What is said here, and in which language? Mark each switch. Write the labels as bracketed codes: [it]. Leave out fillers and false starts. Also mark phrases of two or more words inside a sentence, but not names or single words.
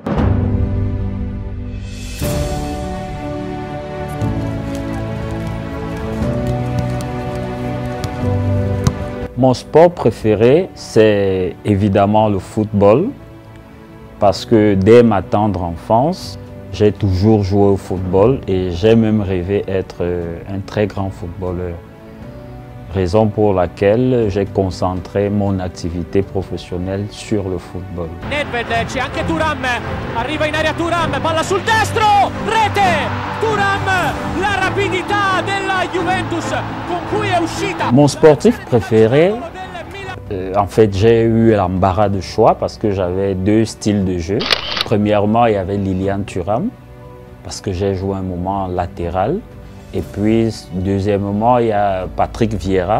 [fr] Mon sport préféré, c'est évidemment le football, parce que dès ma tendre enfance, j'ai toujours joué au football et j'ai même rêvé être un très grand footballeur. Raison pour laquelle j'ai concentré mon activité professionnelle sur le football. [it] Nedved, c'è anche Thuram, arriva in area Thuram, palla sul destro, rete! Thuram, la rapidità della Juventus con cui è uscita. [fr] Mon sportif préféré, en fait, j'ai eu l'embarras de choix parce que j'avais 2 styles de jeu. Premièrement, il y avait Lilian Thuram parce que j'ai joué un moment latéral. Et puis, deuxièmement, il y a Patrick Vieira.